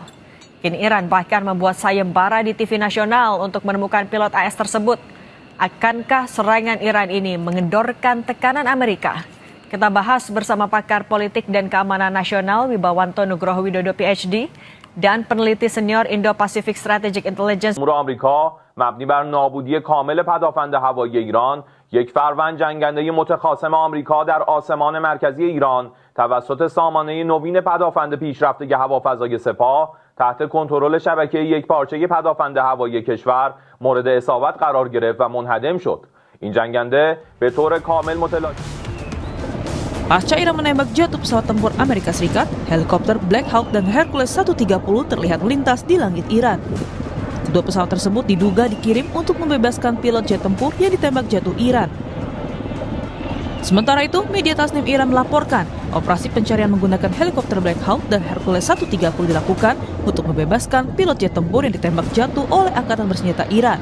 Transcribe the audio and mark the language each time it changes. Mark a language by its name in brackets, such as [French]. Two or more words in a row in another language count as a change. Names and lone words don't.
[Indonesian] Kini Iran bahkan membuat sayembara di TV nasional untuk menemukan pilot AS tersebut. Akankah serangan Iran ini mengendorkan tekanan Amerika? Kita bahas bersama pakar politik dan keamanan nasional Wibawanto Nugroho Widodo PhD dan peneliti senior Indo-Pacific Strategic Intelligence. [Persian] آمریکا مبنی بر نابودی کامل پدافند هوایی ایران، یک فروند جنگنده متخاصم آمریکا در آسمان مرکزی ایران توسط سامانه نوین پدافند پیشرفته هوافضای سپاه تحت کنترل شبکه یکپارچه پدافند هوایی کشور مورد اصابت قرار گرفت و منهدم شد. این جنگنده به طور کامل متلاشی [Indonesian] Pasca Iran menembak jatuh pesawat tempur Amerika Serikat, helikopter Black Hawk dan Hercules 130 terlihat melintas di langit Iran. Kedua pesawat tersebut diduga dikirim untuk membebaskan pilot jet tempur yang ditembak jatuh Iran. Sementara itu, media Tasnim Iran melaporkan operasi pencarian menggunakan helikopter Black Hawk dan Hercules 130 dilakukan untuk membebaskan pilot jet tempur yang ditembak jatuh oleh Angkatan Bersenjata Iran.